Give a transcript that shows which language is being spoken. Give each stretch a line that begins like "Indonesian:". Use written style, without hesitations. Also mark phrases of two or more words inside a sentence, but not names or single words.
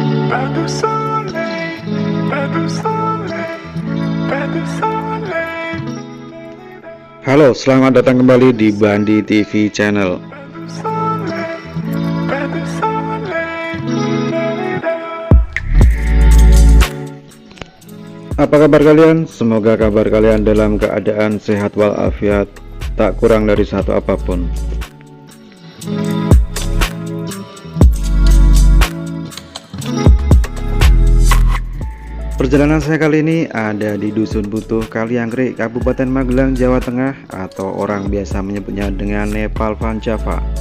French: pas de soleil, pas de soleil, pas de soleil.
Indonesian: Halo, selamat datang kembali di Bandi TV Channel.
French: Pas de soleil, pas de soleil.
Indonesian: Apa kabar kalian? Semoga kabar kalian dalam keadaan sehat walafiat, tak kurang dari satu apapun. Perjalanan saya kali ini ada di Dusun Butuh, Kaliangkrik, Kabupaten Magelang, Jawa Tengah, atau orang biasa menyebutnya dengan Nepal Van Java.